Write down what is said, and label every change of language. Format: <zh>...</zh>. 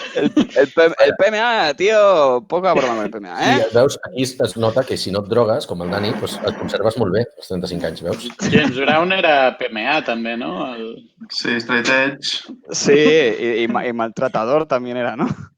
<es>El PMA, tío, poca broma con el PMA, ¿eh?</es> <ca>Sí, veus, aquí es nota que si no et drogues, com el Dani, doncs et conserves molt bé, als 35 anys, veus? James Brown era PMA també, no? Sí, straight edge.</ca> <es>Sí, y maltratador también era, ¿no?</es>